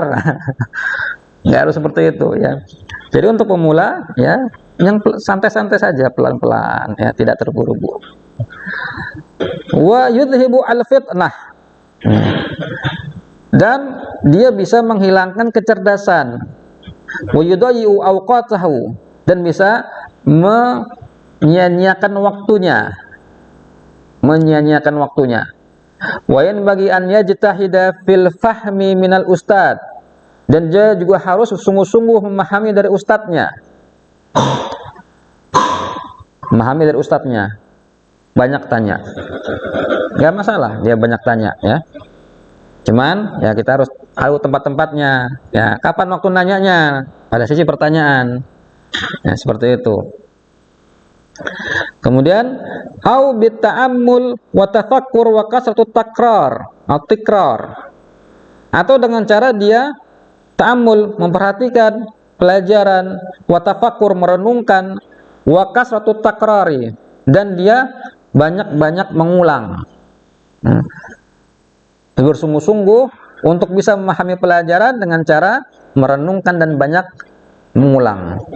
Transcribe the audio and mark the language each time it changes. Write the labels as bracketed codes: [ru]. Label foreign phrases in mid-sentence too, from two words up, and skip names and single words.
[id] Nggak harus seperti itu ya. Jadi untuk pemula ya, yang santai-santai saja, pelan-pelan ya, tidak terburu-buru. [ar] ويذهب الفطنة. [id] Dan dia bisa menghilangkan kecerdasan. [ar] ويضيع أوقاته, [id] dan bisa menyia-nyiakan waktunya. Menyia-nyiakan waktunya. [ar] وينبغي أن يجتهد في الفهم من الأستاذ, [id] dan dia juga harus sungguh-sungguh memahami dari ustadznya. Memahami dari ustadznya. Banyak tanya. Enggak masalah dia banyak tanya ya. Cuman ya kita harus tahu tempat-tempatnya. Ya, kapan waktu nanyanya? Pada sisi pertanyaan. Ya, seperti itu. Kemudian [ar] أو بالتأمل والتفكر وكثرة التكرار [id] atau tikrar. Atau dengan cara dia ta'ammul, memperhatikan pelajaran, [ar] والتفكر, [id] merenungkan, [ar] وكثرة التكرار, [id] dan dia banyak-banyak mengulang. Bersungguh-sungguh untuk bisa memahami pelajaran dengan cara merenungkan dan banyak mengulang.